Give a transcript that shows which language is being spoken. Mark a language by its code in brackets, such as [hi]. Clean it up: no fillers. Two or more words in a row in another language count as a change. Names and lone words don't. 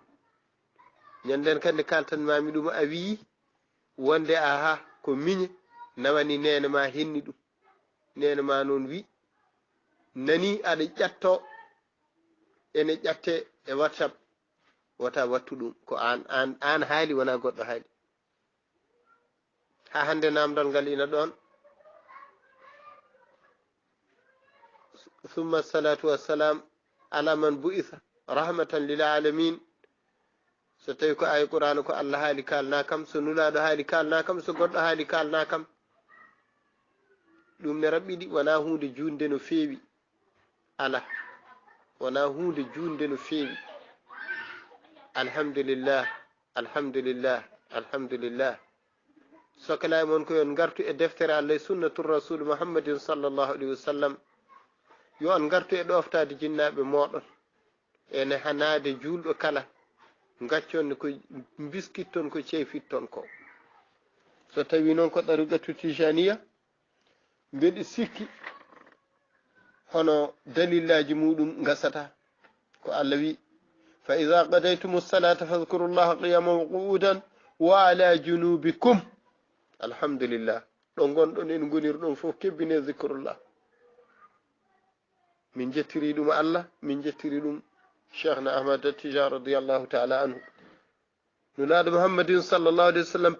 [ff] ñanden kadi kaltanmami ɗum a wi wonde aha ko miñe nawani nene ma henni ɗum nene ma noon wi nani aɗa ƴatto ene ƴatte e whatsapp wata wattu ɗum ko an haali wona goɗɗo haali ha hande namdal ngal ina ɗon [ar] ثم الصلاة والسلام على من بعث رحمة للعالمين [ff] so tawi ko ay qur'ana ko Allah haali kalna kam so nulaɗo haali kalna kam so goɗɗo haali kalna kam ɗum ne raɓɓiɗi wona hunde junde no feewi ala wona hunde junde no feewi alhamdulillah alhamdulillah alhamdulillah sokala mon ko yon gartu e deftere Allah [ar] سنة الرسول محمد صلى الله عليه وسلم [ff] yo on gartu e ɗoftade jinnaɓe moɗon ene hanade julɗo kala gaccon ko biskitton ko ceefitton ko so tawi noon ko [ar] الطريقة التجانية [ff] mbeɗi sikki hono dalillaji muɗum gasata ko Allah wi [ar] فإذا قضيتم الصلاة فاذكروا الله قياما وقعودا وعلى جنوبكم [ff] alhamdulillah ɗo gonɗon en gonirɗon fof kebbine zikrullah min jettiri ɗum Allah min jettiri ɗum cheikhna ahmad tijan [ar] رضي الله تعالى عنه [ff] nulaɗo [ar] محمد صلى الله عليه وسلم